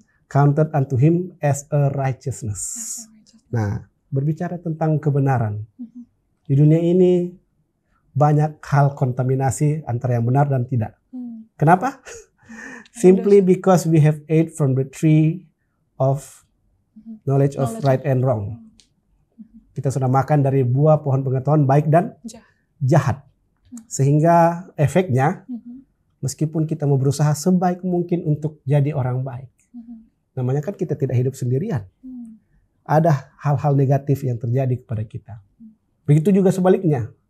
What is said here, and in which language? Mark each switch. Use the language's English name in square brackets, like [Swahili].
[English] Counted unto him as a righteousness. [Indonesian] Nah, berbicara tentang kebenaran. Di dunia ini banyak hal kontaminasi antara yang benar dan tidak. Kenapa? [English] Simply because we have ate from the tree of knowledge of right and wrong. [Indonesian] Kita sudah makan dari buah pohon pengetahuan baik dan jahat. Sehingga efeknya, meskipun kita mau berusaha sebaik mungkin untuk jadi orang baik, namanya kan kita tidak hidup sendirian. Ada hal-hal negatif yang terjadi kepada kita. Begitu juga sebaliknya.